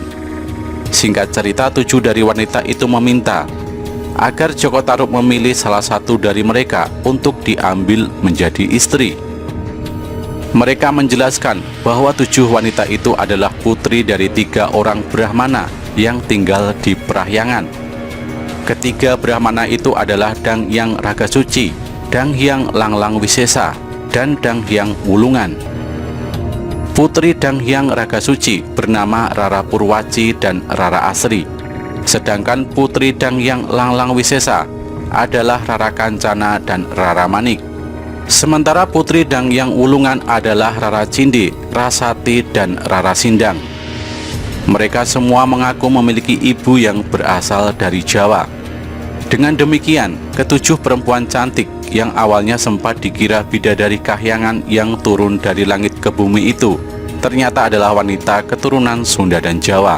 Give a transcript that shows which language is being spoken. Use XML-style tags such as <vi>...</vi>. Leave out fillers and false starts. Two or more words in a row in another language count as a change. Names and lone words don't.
<id>Singkat cerita, 7 dari wanita itu meminta agar Joko Tarub memilih salah satu dari mereka untuk diambil menjadi istri. Mereka menjelaskan bahwa 7 wanita itu adalah putri dari 3 orang Brahmana yang tinggal di Prahyangan. Ketiga Brahmana itu adalah Dangyang Raga Suci, Dang Hyang Langlang Wisesa, dan Dang Hyang Wulungan. Putri Dang Hyang Raga Suci bernama Rara Purwaci dan Rara Asri. Sedangkan Putri Dang Hyang Langlang Wisesa adalah Rara Kancana dan Rara Manik. Sementara Putri Dang Hyang Wulungan adalah Rara Cindi, Rasati, dan Rara Sindang. Mereka semua mengaku memiliki ibu yang berasal dari Jawa. Dengan demikian, ketujuh perempuan cantik yang awalnya sempat dikira bidadari kahyangan yang turun dari langit ke bumi itu ternyata adalah wanita keturunan Sunda dan Jawa.</id>